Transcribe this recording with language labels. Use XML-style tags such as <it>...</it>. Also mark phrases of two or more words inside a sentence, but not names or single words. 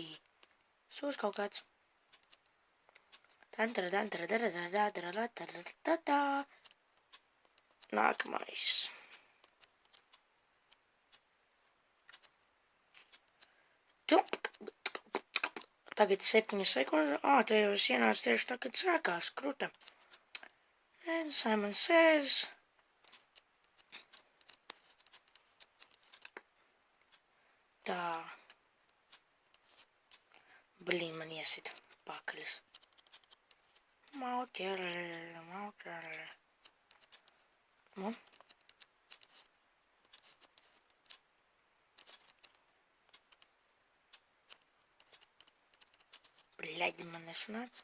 <lv>Sūs kaut kāds. Nākamais. Tagad 7 sekundes. Te jau es ienācu tieši tā, kad sākās kruta.</lv> <en>And Simon says.</en> <lv>Tā. Blīn, man iesita pakaļas. Mauķerē. Nu. Bļaļ, man nesanāca.</lv>